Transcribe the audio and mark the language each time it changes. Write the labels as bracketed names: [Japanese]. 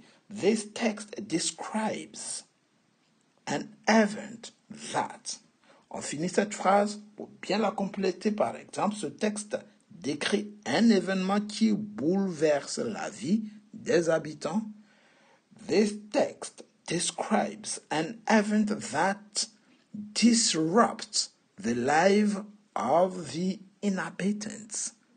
[English] This text describes an event that. [French] On finit cette phrase pour bien la compléter. Par exemple, ce texte décrit un événement qui bouleverse la vie des habitants. [English] This text describes an event that disrupts the life of the inhabitants.